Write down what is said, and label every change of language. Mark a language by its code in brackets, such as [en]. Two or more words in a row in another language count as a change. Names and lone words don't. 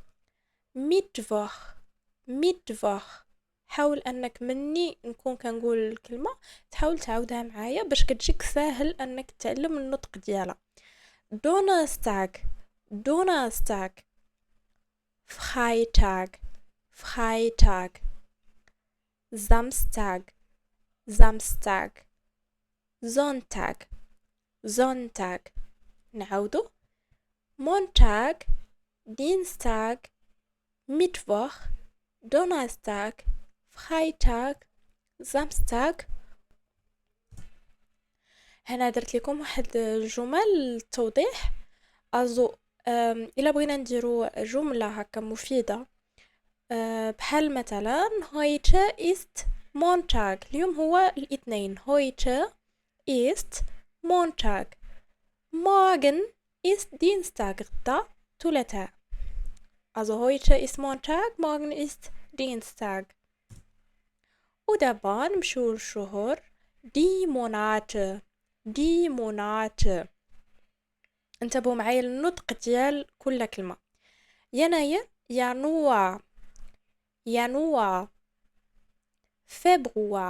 [de] ميتفوخ. [ar] حاول انك مني نكون كنقول الكلمة تحاول تعاودها معايا باش كتجيك ساهل انك تتعلم النطق ديالها. [de] Donnerstag. Freitag. Samstag. Sonntag. نعاودو. Montag, Dienstag, Mittwoch, Donnerstag, Freitag, Samstag. [ar] هنا درت لكم واحد الجمل توضيح. الا بغينا نديرو جملة هكا مفيدة، بحال مثلا [de] heute ist Montag، [ar] اليوم هو الاثنين. [de] heute ist Montag. morgen ist Dienstag، [ar] غدا ثلاثاء. [de] Also heute ist Montag, morgen ist Dienstag. [ar] ودابا نمشيو للشهور. [de] die Monate. [ar] انتبهوا معايا للنطق ديال كل كلمة. يناير، يانوار. فبراير.